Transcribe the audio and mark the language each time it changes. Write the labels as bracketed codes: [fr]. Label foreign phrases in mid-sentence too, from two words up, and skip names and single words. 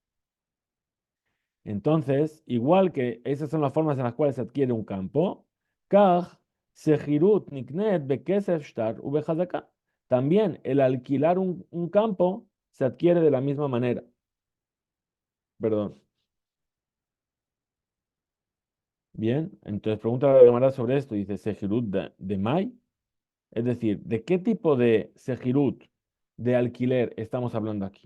[es] Entonces, igual que esas son las formas en las cuales se adquiere un campo, [he] כך שכירות נקנית בכסף בשטר ובחזקה. [es] También el alquilar un campo se adquiere de la misma manera. Perdón. Bien, entonces pregunta la Gemara sobre esto. Dice, [arc] שכירות דמאי. [es] Es decir, ¿de qué tipo de sejirut, de alquiler estamos hablando aquí?